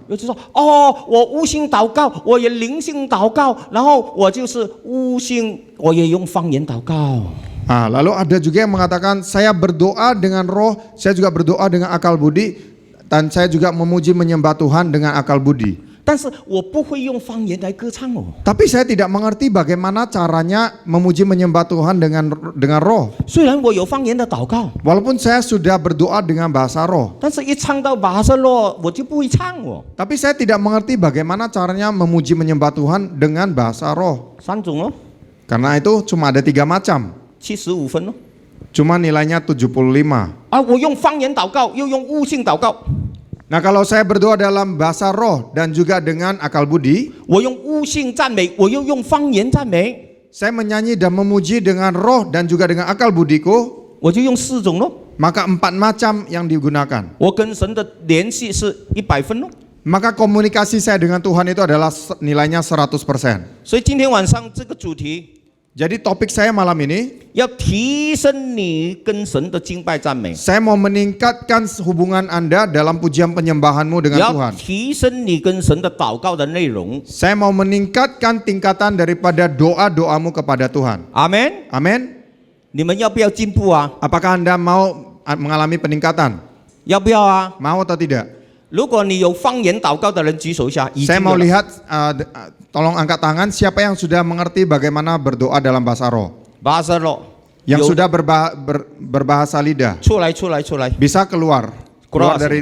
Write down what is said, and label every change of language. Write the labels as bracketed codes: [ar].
[zh] 有就说哦，我悟性祷告，我也灵性祷告，然后我就是悟性，我也用方言祷告。 [id] Nah, lalu ada juga yang mengatakan saya berdoa dengan roh, saya juga berdoa dengan akal budi, dan saya juga memuji menyembah Tuhan dengan akal budi. [zh] 但是我不会用方言来歌唱哦。 [id] Tapi saya tidak mengerti bagaimana caranya memuji menyembah Tuhan dengan roh. [zh] 虽然我有方言的祷告， [id] Walaupun saya sudah berdoa dengan bahasa roh, [zh] 但是一唱到巴塞洛，我就不会唱哦。 [id] tapi saya tidak mengerti bagaimana caranya memuji menyembah Tuhan dengan bahasa roh. [zh] 三种哦， [id] Karena itu cuma ada 3 macam. [zh] 75分哦。 [id] Cuma nilainya 75. [zh] 啊，我用方言祷告，又用悟性祷告， [id] Nah, kalau saya berdoa dalam bahasa roh dan juga dengan akal budi, [zh] 我用悟性赞美，我又用方言赞美， [id] saya menyanyi dan memuji dengan roh dan juga dengan akal budiku, [zh] 我就用4种咯。 [id] maka 4 macam yang digunakan. [zh] 我跟神的联系是100分咯。 [id] Maka komunikasi saya dengan Tuhan itu adalah nilainya 100%. [zh] 所以今天晚上这个主题 [id] Jadi topik saya malam ini, [zh] 要提升你跟神的敬拜赞美， [id] saya mau meningkatkan hubungan Anda dalam pujian penyembahanmu dengan [zh] 要 [id] Tuhan. [zh] 提升你跟神的祷告的内容。 [id] Saya mau meningkatkan tingkatan daripada doa-doamu kepada Tuhan. [zh] 阿门。 [id] Amin. [zh] 你们要不要进步啊？ [id] Apakah Anda mau mengalami peningkatan? [zh] 要不要啊？ [id] Mau atau tidak? [zh] 如果你有方言祷告的人举手一下。已经 [id] Saya [zh] 有 [id] mau [zh] 了 [id] lihat, tolong angkat tangan siapa yang sudah mengerti bagaimana berdoa dalam bahasa roh. [zh] 巴塞洛 [id] Yang [zh] 有 [id] sudah berbahasa lidah. [zh] 出来，出来，出来， [id] Bisa keluar. Keluar dari,